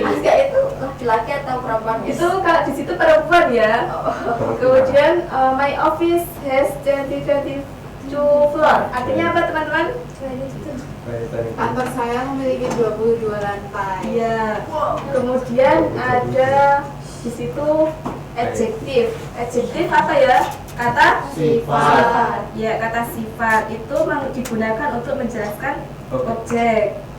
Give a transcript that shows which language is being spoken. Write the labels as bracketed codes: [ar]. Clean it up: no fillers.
[id] Aska itu laki-laki atau perempuan? Itu kalau di situ perempuan ya. Kemudian [en] my office has 2022 floor. [id] Artinya apa teman-teman? Kantor saya memiliki 22 lantai. Iya. Kemudian ada di situ adjektif. Adjektif apa ya? Kata Sifat. Ya, kata sifat itu digunakan untuk menjelaskan objek.